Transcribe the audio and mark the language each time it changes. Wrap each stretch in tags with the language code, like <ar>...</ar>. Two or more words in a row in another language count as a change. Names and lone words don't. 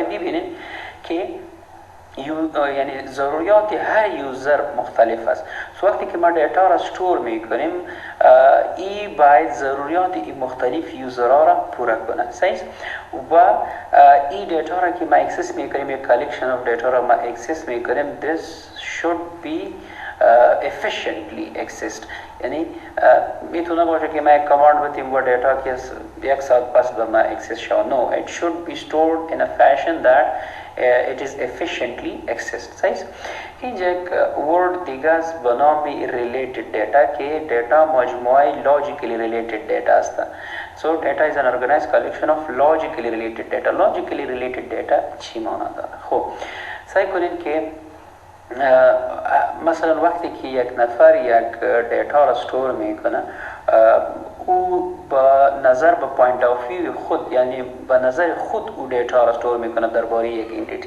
<fa>ببینید که یعنی ضروریات هر یوزر مختلف است. وقتی که ما دیتا را استور میکنیم این باید ضروریات این مختلف یوزرها را پورا کنه. و این دیتا را که ما اکسس میکنیم، یک</fa> <en>collection of data</en> <fa>را ما اکسس میکنیم،</fa> <en>this should be efficiently accessed.</en> <fa>یعنی میتونه باشه که ما یک کاماند بدیم و دیتا که یک ساعت پس به ما اکسس شود.</fa> <en>No, it should be stored in a fashion that it is efficiently accessed.</en> <fa>اینجا یک ورد دیگه است به نام</fa> <en>related data</en> <fa>که دیتا مجموعه</fa> <en>logically related data</en> <fa>است.</fa> <en>So data is an organized collection of logically related data. Logically related data</en> <fa>چی معنی داره؟ خب سعی کنید که مثلا وقتی که یک نفر یک دیتا را استور میکنه او با نظر به</fa> <en>point of view</en> <fa>خود، یعنی به نظر خود او دیتا را استور میکنه درباره یک انتیتی.</fa>